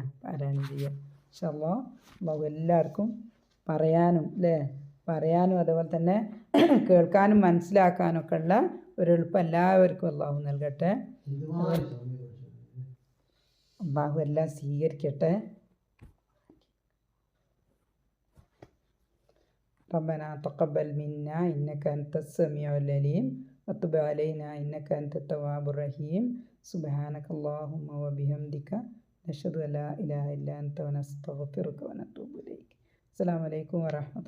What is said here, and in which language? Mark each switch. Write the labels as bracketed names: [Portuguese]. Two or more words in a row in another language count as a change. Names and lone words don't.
[Malayalam] പാരായണം ചെയ്യുക. [Arabic] إن شاء الله. [Malayalam] അല്ലാഹു എല്ലാവർക്കും പറയാനും അല്ലേ, പറയാനും അതുപോലെ തന്നെ കേൾക്കാനും മനസ്സിലാക്കാനൊക്കെ ഉള്ള ഒരു എളുപ്പം എല്ലാവർക്കും അല്ലാഹു നൽകട്ടെ. അല്ലാഹു എല്ലാം സ്വീകരിക്കട്ടെ. [Arabic] ربنا تقبل منا إنك أنت السميع العليم وتب علينا إنك أنت التواب الرحيم. سبحانك اللهم وبحمدك نشهد أن لا إله إلا أنت ونستغفرك ونتوب إليك. السلام عليكم ورحمة الله.